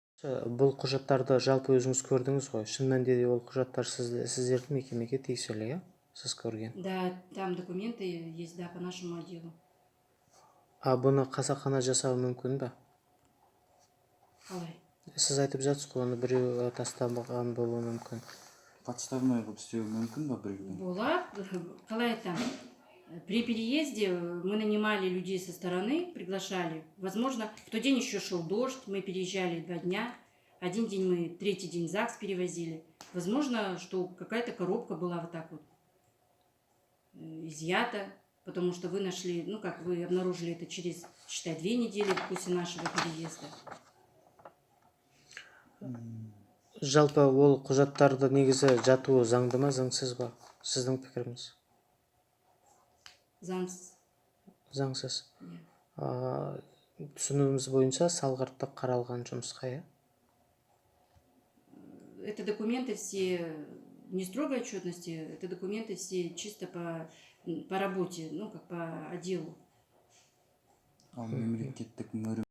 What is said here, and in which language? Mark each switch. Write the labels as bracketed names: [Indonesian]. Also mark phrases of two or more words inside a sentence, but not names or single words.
[Kazakh] Бұл құжаттарды жалпы өзіңіз көрдіңіз ғой. Шын мәнінде де ол құжаттар сіздердің мекемеге тиесілі, иә? Сіз көрген. [Russian] Да, там документы есть, да, по нашему отделу. [Kazakh] Бұны қасақана жасауы мүмкін бе? Қалай? Сіз айтып жатсыз ғой, оны біреу тастамаған болуы мүмкін. Подставной қылып істеуі мүмкін бе біреудің? Болады. Қалай там? [Russian] При переезде мы нанимали людей со стороны, приглашали. Возможно, в тот день еще шел дождь, мы переезжали 2 дня. Один день мы, 3-й день ЗАГС перевозили. Возможно, что какая-то коробка была вот так вот изъята, потому что вы нашли, ну как вы обнаружили это через, считай, 2 недели после нашего переезда. [Kazakh] Жалпы ол құжаттарды негізі жатуы заңды ма, заңсыз ба? Сіздің пікіріңіз? Заңсыз. Заңсыз. Түсінуіміз бойынша салғырттық қаралған жұмысқа, иә? [Russian] Это документы все, не строгой отчетности, это документы все чисто по работе, ну как по отделу. [Kazakh] Ал мемлекеттік